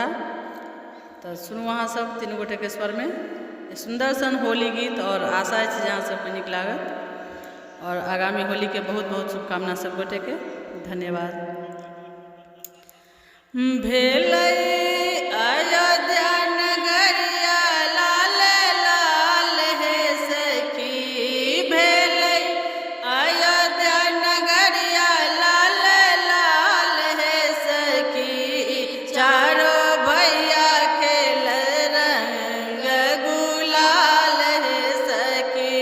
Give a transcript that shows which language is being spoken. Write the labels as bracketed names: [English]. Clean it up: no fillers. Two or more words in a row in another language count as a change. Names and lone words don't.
[Maithili] तो सुनू अहाँ सब तीन गोटे के स्वर में सुंदर सन होली गीत और आशा अछि जे अहाँ सबके नीक लागत और आगामी होली के बहुत बहुत शुभकामना सब गोटे के। धन्यवाद। भेलै अयोध्या नगरिया लाल लाल हे सखी, भेलै अयोध्या नगरिया लाल लाल हे सखी, चारो भैया खेल रंग गुलाल हे सखी,